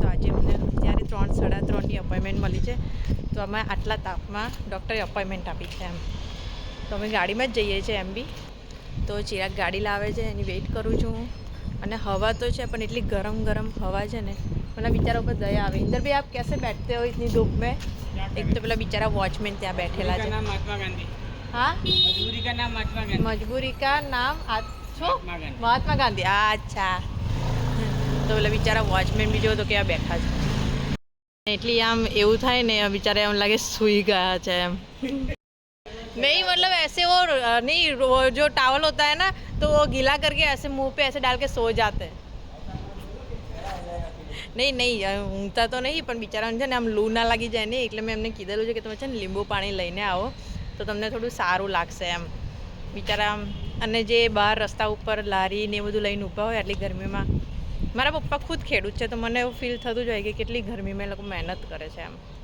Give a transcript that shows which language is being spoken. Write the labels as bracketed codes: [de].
[gu] તો આજે મને અત્યારે 3:30ની અપોઇન્ટમેન્ટ મળી છે. તો અમે આટલા તાપમાં ડૉક્ટરે અપોઇન્ટમેન્ટ આપી છે એમ. તો અમે ગાડીમાં જ જઈએ છીએ એમ બી. તો ચિરાગ ગાડી લાવે છે, એની વેઇટ કરું છું હું. અને હવા તો છે પણ એટલી ગરમ હવા છે ને, પેલા બિચારા ઉપર દયા આવે. [hi] ઇન્દર ભાઈ આપ कैसे बैठते हो इतनी धूप में? एक तो [gu] પેલા બિચારા વોચમેન ત્યાં બેઠેલા છે. મહાત્મા ગાંધી. હા, મજબૂરી કા નામ મહાત્મા ગાંધી. મજબૂરી કા નામ શું? મહાત્મા ગાંધી. અચ્છા. તો પેલા બિચારા વોચમેન બી જો તો કેવા બેઠા છે. એટલી આમ એવું થાય ને બિચારા એમ લાગે સૂઈ ગયા છે એમ. [hi] नहीं मतलब ऐसे वो नहीं, वो जो टावल होता है ना तो वो गीला करके ऐसे मुंह पे ऐसे डाल के सो जाते हैं. [gu] નહીં ઊંઘતા તો નહીં, પણ બિચારાને છે ને આમ લૂ ના લાગી જાય ને, એટલે મેં એમને કીધેલું છે કે તમે છે ને લીંબુ પાણી લઈને આવો તો તમને થોડું સારું લાગશે એમ. બિચારા આમ, અને જે બહાર રસ્તા ઉપર લારી ને એ બધું લઈને ઊભા હોય આટલી ગરમીમાં. મારા પપ્પા ખુદ ખેડૂત છે તો મને એવું ફીલ થતું જ હોય કે કેટલી ગરમીમાં એ લોકો મહેનત કરે છે એમ.